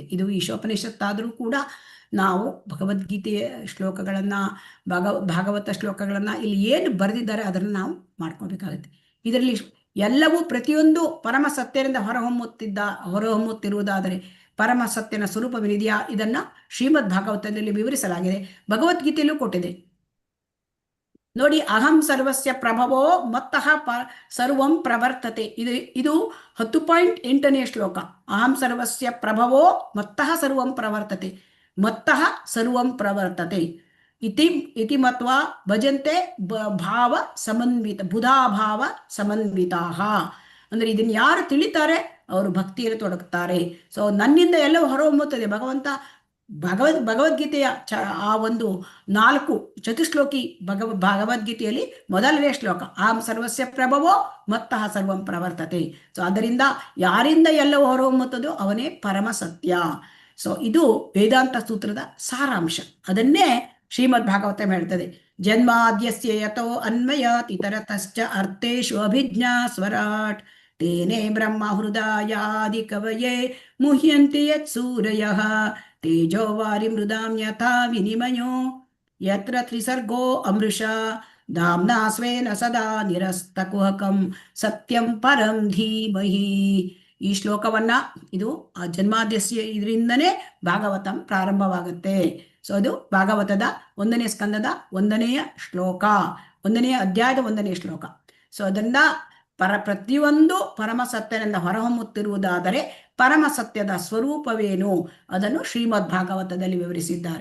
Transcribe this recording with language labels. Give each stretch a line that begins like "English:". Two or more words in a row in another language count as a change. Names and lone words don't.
Kannada: ಇದು ಈಶೋಪನಿಷತ್ತಾದರೂ ಕೂಡ ನಾವು ಭಗವದ್ಗೀತೆಯ ಶ್ಲೋಕಗಳನ್ನ ಭಾಗವತ ಶ್ಲೋಕಗಳನ್ನ ಇಲ್ಲಿ ಏನು ಬರೆದಿದ್ದಾರೆ ಅದನ್ನು ನಾವು ಮಾಡ್ಕೋಬೇಕಾಗತ್ತೆ. ಇದರಲ್ಲಿ ಎಲ್ಲವೂ ಪ್ರತಿಯೊಂದು ಪರಮ ಸತ್ಯದಿಂದ ಹೊರಹೊಮ್ಮುತ್ತಿರುವುದಾದರೆ ಪರಮ ಸತ್ಯನ ಸ್ವರೂಪವಿದೆಯಾ? ಇದನ್ನ ಶ್ರೀಮದ್ ಭಾಗವತದಲ್ಲಿ ವಿವರಿಸಲಾಗಿದೆ, ಭಗವದ್ಗೀತೆಯಲ್ಲೂ ಕೊಟ್ಟಿದೆ ನೋಡಿ.
Sanskrit: ಅಹಂ ಸರ್ವಸ್ಯ ಪ್ರಭವೋ ಮತ್ತಃ ಸರ್ವಂ ಪ್ರವರ್ತತೆ.
Kannada: ಇದು 10.8ನೇ ಶ್ಲೋಕ.
Sanskrit: ಅಹಂ ಸರ್ವಸ್ಯ ಪ್ರಭವೋ ಮತ್ತಃ ಸರ್ವಂ ಪ್ರವರ್ತತೆ. ಮತ್ತಃ ಸರ್ವಂ ಪ್ರವರ್ತತೆ ಇತಿ ಮತ್ವಾ ಭಜಂತೆ ಭಾವ ಸಮನ್ವಿತ ಬುಧಾಭಾವ ಸಮನ್ವಿತಾಹ.
Kannada: ಅಂದ್ರೆ ಇದನ್ನ ಯಾರು ತಿಳಿತಾರೆ ಅವರು ಭಕ್ತಿಯಲ್ಲಿ ತೊಡಗುತ್ತಾರೆ. ಸೊ ನನ್ನಿಂದ ಎಲ್ಲವೂ ಹೊರಹೊಮ್ಮುತ್ತದೆ. ಭಗವದ್ಗೀತೆಯ ಆ ಒಂದು 4 ಚತುಶ್ಲೋಕಿ ಭಗವದ್ಗೀತೆಯಲ್ಲಿ ಮೊದಲನೇ ಶ್ಲೋಕ
Sanskrit: ಅಹಂ ಸರ್ವಸ್ಯ ಪ್ರಭವೋ ಮತ್ತಃ ಸರ್ವಂ ಪ್ರವರ್ತತೆ.
Kannada: ಸೊ ಅದರಿಂದ ಯಾರಿಂದ ಎಲ್ಲವೂ ಹೊರಹೊಮ್ಮುತ್ತದೋ ಅವನೇ ಪರಮ ಸತ್ಯ. ಸೊ ಇದು ವೇದಾಂತ ಸೂತ್ರದ ಸಾರಾಂಶ. ಅದನ್ನೇ ಶ್ರೀಮದ್ ಭಾಗವತ ಹೇಳ್ತದೆ.
Sanskrit: ಜನ್ಮಾದ್ಯಸ್ಯ ಯತೋ ಅನ್ವಯಾತ್ ಇತರತಶ್ಚ ಅರ್ಥೇಷು ಅಭಿಜ್ಞಾ ಸ್ವರಾಟ್ ತೇನೇ ಬ್ರಹ್ಮ ಹೃದಯಾದಿ ಕವಯೇ ಮುಹ್ಯಂತಿ ಯತ್ ಸೂರಯಃ ತೇಜೋ ವಾರಿ ಮೃದಾಂ ಯಥಾ ವಿನಿಮಯೋ ಯತ್ರ ತ್ರಿಸರ್ಗೋ ಅಮೃಷಾ ಧಾಮ್ನಾ ಸ್ವೇನ ಸದಾ ನಿರಸ್ತಕುಹಕಂ ಸತ್ಯಂ ಪರಂ ಧೀಮಹಿ.
Kannada: ಈ ಶ್ಲೋಕವನ್ನ ಇದು ಆ ಜನ್ಮಾದ್ಯಸ್ಯ ಇದರಿಂದನೇ ಭಾಗವತಂ ಪ್ರಾರಂಭವಾಗುತ್ತೆ. ಸೊ ಅದು ಭಾಗವತದ 1ನೇ ಸ್ಕಂದದ 1ನೇ ಶ್ಲೋಕ, 1ನೇ ಅಧ್ಯಾಯದ 1ನೇ ಶ್ಲೋಕ. ಸೊ ಅದರಿಂದ ಪ್ರತಿಯೊಂದು ಪರಮ ಸತ್ಯನಿಂದ ಹೊರಹೊಮ್ಮುತ್ತಿರುವುದಾದರೆ ಪರಮ ಸತ್ಯದ ಸ್ವರೂಪವೇನು ಅದನ್ನು ಶ್ರೀಮದ್ ಭಾಗವತದಲ್ಲಿ ವಿವರಿಸಿದ್ದಾರೆ.